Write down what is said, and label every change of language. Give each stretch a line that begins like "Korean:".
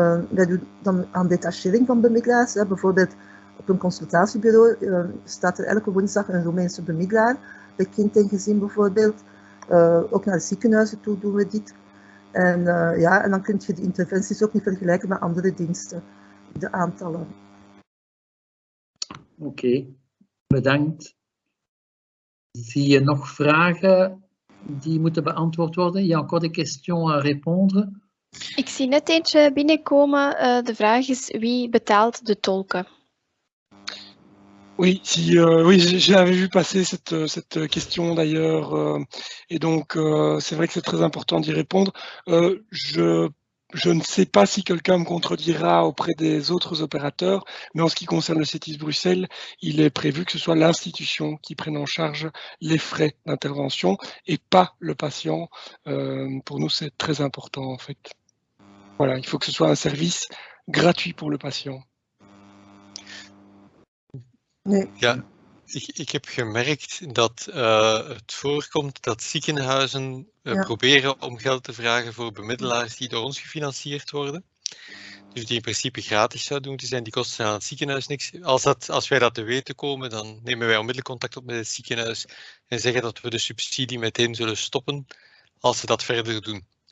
Dutch: Wij doen dan aan detachering van bemiddelaars. Bijvoorbeeld op een consultatiebureau staat er elke woensdag een Roemeense bemiddelaar. Bij kind en gezin bijvoorbeeld. Ook naar de ziekenhuizen toe doen we dit. En, ja, en dan kun je de interventies ook niet vergelijken met andere diensten, de aantallen. Oké, bedankt. Zie je nog vragen die moeten beantwoord worden?
French: Il y a encore des questions à répondre?
Dutch: Ik zie net eentje binnenkomen. De vraag is wie betaalt de tolken?
French: Oui, oui, j'avais vu passer cette question d'ailleurs, et donc c'est vrai que c'est très important d'y répondre. Je ne sais pas si quelqu'un me contredira auprès des autres opérateurs, mais en ce qui concerne le CETIS Bruxelles, il est prévu que ce soit l'institution qui prenne en charge les frais d'intervention et pas le patient. Pour nous, c'est très important en fait. Voilà, il faut que ce soit un service gratuit pour le patient.
Dutch: Nee. Ja, ik heb gemerkt dat het voorkomt dat ziekenhuizen proberen om geld te vragen voor bemiddelaars die door ons gefinancierd worden. Dus die in principe gratis zouden moeten zijn, die kosten aan het ziekenhuis niks. Als wij dat te weten komen, dan nemen wij onmiddellijk contact op met het ziekenhuis en zeggen dat we de subsidie meteen zullen stoppen als ze dat verder doen.